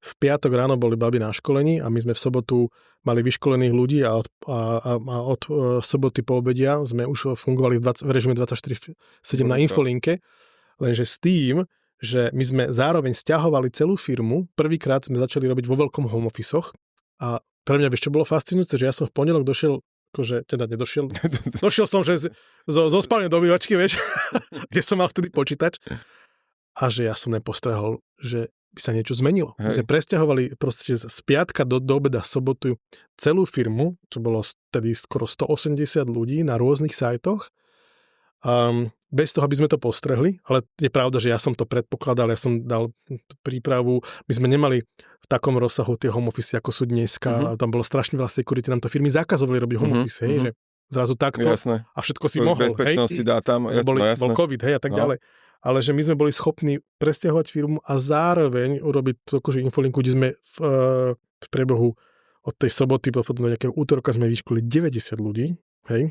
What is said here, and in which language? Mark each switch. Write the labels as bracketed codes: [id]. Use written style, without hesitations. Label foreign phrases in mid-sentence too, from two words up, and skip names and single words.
[sk] V piatok ráno boli baby na školení a my sme v sobotu mali vyškolených ľudí a od soboty po obedia sme už fungovali v režime 24/7 na infolinke, lenže s tým, že my sme zároveň sťahovali celú firmu, prvýkrát sme začali robiť vo veľkom [en] home office-och [sk] a pre mňa, vieš, čo bolo fascinujúce, že ja som v pondelok došiel, akože teda nedošiel, došiel som, že zo spálne do obývačky, vieš, kde som mal vtedy počítač a že ja som nepostrehol, že by sa niečo zmenilo. My sme presťahovali proste z piatka do obeda sobotu celú firmu, čo bolo tedy skoro 180 ľudí na rôznych sajtoch. Bez toho, aby sme to postrehli, ale je pravda, že ja som to predpokladal, ja som dal prípravu, my sme nemali v takom rozsahu tie [en] home office, [sk] ako sú dneska, tam bolo strašne veľa security, nám to firmy zakazovali robiť [en] home office, [sk] hej, že zrazu takto jasné. A všetko si mohol, bezpečnosti dá tam, bol COVID, hej, a tak ďalej. Ale že my sme boli schopní presťahovať firmu a zároveň urobiť akože infolinku, kde sme v priebehu od tej soboty potom do nejakého útorka sme vyškolili 90 ľudí, hej.